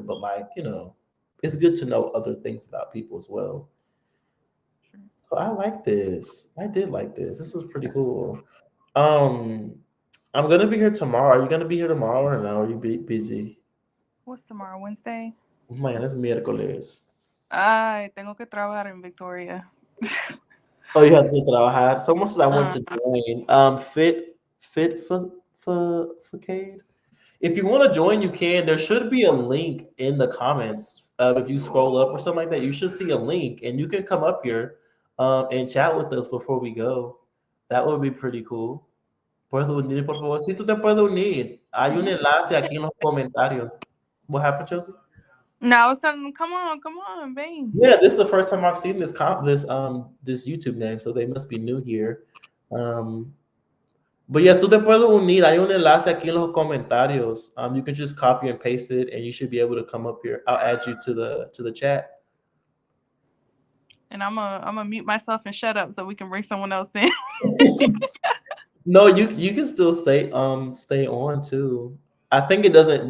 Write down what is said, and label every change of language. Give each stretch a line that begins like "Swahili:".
English: But like it's good to know other things about people as well. So I like this. I did like this. This was pretty cool. Um, I'm gonna be here tomorrow. Are you gonna be here tomorrow or no? Are you busy? What's tomorrow? Wednesday?
Spanish: Mañana es miércoles. Ay, tengo que trabajar en Victoria.
English: Oh, you have to trabajar. Someone says I want Uh, to join. Fit for Cade. If you want to join, you can. There should be a link in the comments. If you scroll up or something like that, you should see a link, and you can come up here and chat with us before we go. That would be pretty cool.
Spanish: Puedes unir, por favor. Sí, tú te puedes unir. Hay un mhm. enlace aquí en los comentarios.
English: What happened, Chelsea? No, I was telling them, come on, babe. Yeah, this is the first time I've seen this YouTube name, so they must be new here. Um, but yeah,
Spanish: tú te puedes unir. Hay un enlace aquí en los comentarios.
English: You can just copy and paste it, and you should be able to come up here. I'll add you to the chat. And I'm gonna mute myself and shut up so we can bring someone else in. No, you can still stay on too. I think it doesn't.